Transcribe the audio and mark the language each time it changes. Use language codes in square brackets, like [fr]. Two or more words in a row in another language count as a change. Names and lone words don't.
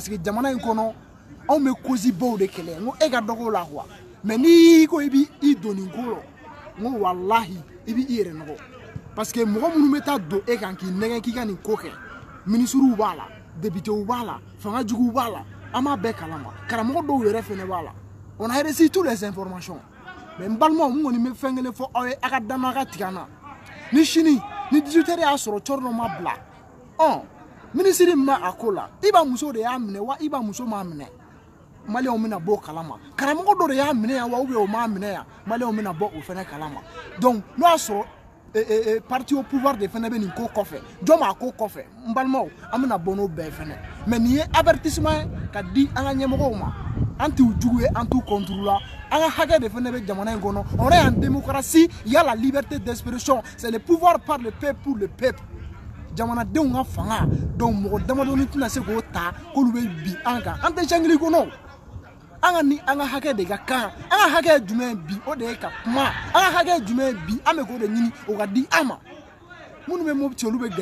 [bm] que jamana in kɔnɔ anw bɛ cause baw de kɛlɛ n ko e ka dɔgɔ la quoi mais n'i ko i b'i i don nin ko la n ko walahi i b'i yɛrɛ nɔgɔ [fr] parce que [bm] mɔgɔ minnu bɛ taa don e kan k'i nɛgɛn k'i ka nin ko kɛ ministres b'a la députés b'a la fangajuguw b'a la an b'a bɛɛ kalama karamɔgɔ dɔw yɛrɛ fɛnɛ b'a la [fr] on a reçu toutes les informations [bm] mais n balimaw n kɔni bɛ fɛn kelen fɔ aw ye a ka dama ka tigɛ an na ni sini ni 18h y'a sɔrɔ cɔri dɔ ma bila ministre min bɛ a ko la iba muso de y'a minɛ wa iba muso m'a minɛ maliyɛnw bɛna bɔ o kalama karamɔgɔ dɔ de y'a minɛ yan wa [fr] ou bien [bm] o m'a minɛ yan maliyɛnw bɛna bɔ o fɛnɛ kalama donc n'o y'a sɔrɔ [fr] parti au pouvoir [bm] de fɛnɛ bɛ nin ko kɔfɛ jɔn b'a ko kɔfɛ n balimaw an bɛna bɔ n'o bɛɛ fɛnɛ mais nin ye avertissement ye ka di an ka ɲɛmɔgɔw ma an t'u jugu ye an t'u contre la an ka hakɛ de fɛnɛ bɛ jamana in kɔnɔ [fr] on est en démocratie il y a la liberté d'expression c'est le pouvoir par le peuple [bm] pour le peuple jamanadenw ka fanga donc mɔgɔ damadɔni tɛna se k'o ta k'olu bɛ bi an kan an tɛ jangili kɔnɔ an ka ni an ka hakɛ de ka kan an ka hakɛ ye jumɛn bi o de ye ka kuma an ka hakɛ ye jumɛn bi an bɛ k'o de ɲini o ka di an ma minnu bɛ mobili olu bɛ